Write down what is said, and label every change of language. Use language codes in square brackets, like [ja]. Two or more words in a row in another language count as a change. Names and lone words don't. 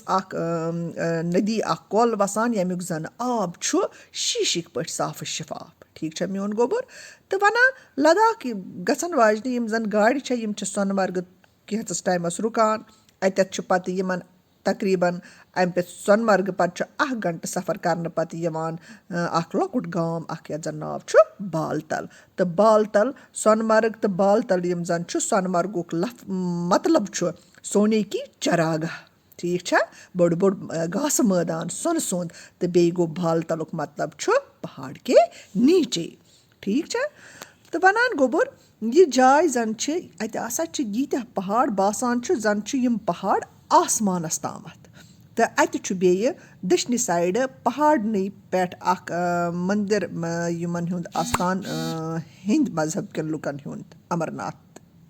[ks] اکھ ندی اکھ کۄل وسان ییٚمیُک زن آب چھُ شیٖشِک پٲٹھۍ صاف شِفاف ٹھیٖک چھا میون گوٚبُر تہٕ ونان لداخ گژھن واجنہِ یِم زن گاڑِ چھےٚ یِم چھِ سۄنہٕ مرگہٕ کینٛژس ٹایمس رُکان اتٮ۪تھ چھُ پتہٕ یِمن تقریٖبن امہِ پٮ۪ٹھ سۄنہٕ مرگہٕ پتہٕ چھُ 1 گنٹہٕ سفر کرنہٕ پتہٕ یِوان اکھ لۄکُٹ گام اکھ یتھ زن ناو چھُ بالتل تہٕ بالتل سۄنہٕ مرگ تہٕ بالتل یِم زن چھُ سۄنہٕ مرگُک مطلب چھُ [ur] سونے کی چراگاہ [ks] ٹھیٖک چھا بوٚڑ گاسہٕ مٲدان سۄنہٕ سُنٛد تہٕ بیٚیہِ گوٚو بالتلُک مطلب چھُ [ur] پہاڑ کے نیٖچے [ks] ٹھیٖک چھا تہٕ ونان گوٚبُر یہِ جاے زن چھِ اتہِ ہسا چھِ ییٖتیاہ پہاڑ باسان چھُ زن چھُ یِم پہاڑ آسمانس تامتھ تہٕ اَتہِ چھُ بیٚیہِ دٔچھنہِ سایڈٕ پہاڑنٕے پٮ۪ٹھ اکھ مندِر یِمن ہُنٛد آستان ہیٚنٛدۍ مذہب کٮ۪ن لُکن ہُنٛد امرناتھ